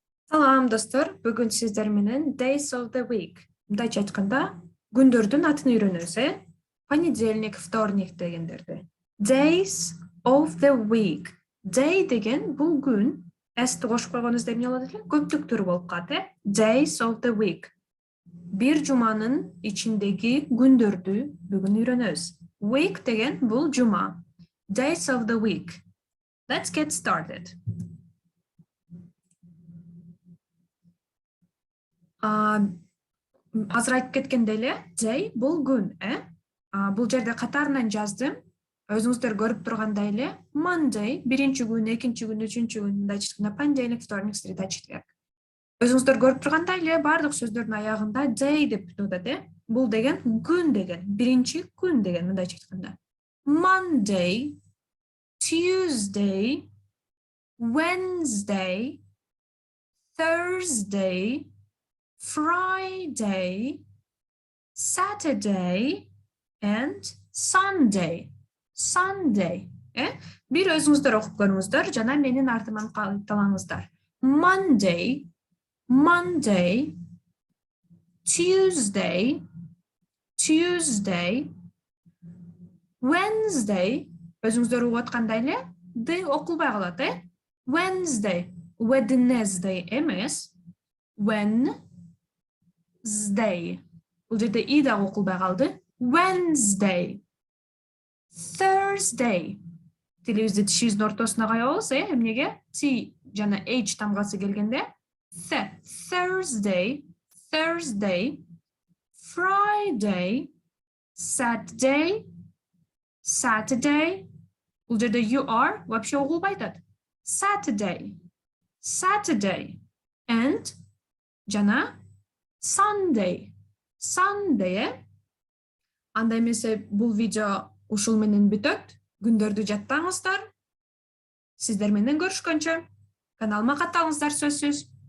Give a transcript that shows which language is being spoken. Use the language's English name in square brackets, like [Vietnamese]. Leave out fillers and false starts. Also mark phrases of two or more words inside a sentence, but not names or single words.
[Kyrgyz] Салам достор, бүгүн сиздер менен [English] Days of the Week. [Kyrgyz] Мындайча айтканда, күндөрдүн атын үйрөнөбүз, [Russian] Понедельник, вторник [Kyrgyz] дегендерди. [English] Days of the Week. [Kyrgyz] Day деген бул күн, S-ти кошуп койгонубузда эмне болот экен? Көптүктөр болуп калат, [English] Days of the Week. [Kyrgyz] Бир жуманын ичиндеги күндөрдү бүгүн үйрөнөбүз. Week деген бул жума. [English] Days of the Week. Let's get started. [Kyrgyz] Азыр айтып кеткендей эле, day бул күн, Бул жерде катарынан жаздым. Өзүңүздөр көрүп тургандай эле, Monday биринчи күн, экинчи күн, үчүнчү күн, мындай айтканда [Russian] понедельник, вторник, среда, четверг. [Kyrgyz] Өзүңүздөр көрүп тургандай эле, бардык сөздөрдүн аягында day деп бүтүп атат, Бул деген күн деген, биринчи күн деген, мындай айтканда. [English] Monday, Tuesday, Wednesday, Thursday, Friday, Saturday, and Sunday. Sunday. [Kyrgyz] Бир өзүңүздөр окуп көрүңүздөр, жана менин артыман кайталаңыздар. [English] Monday, Monday, Tuesday, Tuesday, Wednesday. [Kyrgyz] Өзүңүздөр угуп аткандай эле, D окулбай калат, [English] Wednesday, Wednesday эмес. Wednesday. [Kyrgyz] Бул жерде и да окулбай калды. [English] Wednesday. Thursday. [Kyrgyz] Тилибизди тишибиздин ортосуна коебуз, эмнеге? T жана H тамгасы келгенде. [English] Thursday. Thursday. Friday. Saturday. Saturday. [Kyrgyz] Бул жерде [English] you are [Kyrgyz] вообще окулбай атат. [English] Saturday. Saturday. And жана Sunday. Sunday. [Kyrgyz] Анда эмесе бул видео ушул менен бүтөт. Күндөрдү жаттаңыздар. Сиздер менен көрүшкөнчө. Каналыма катталыңыздар сөзсүз.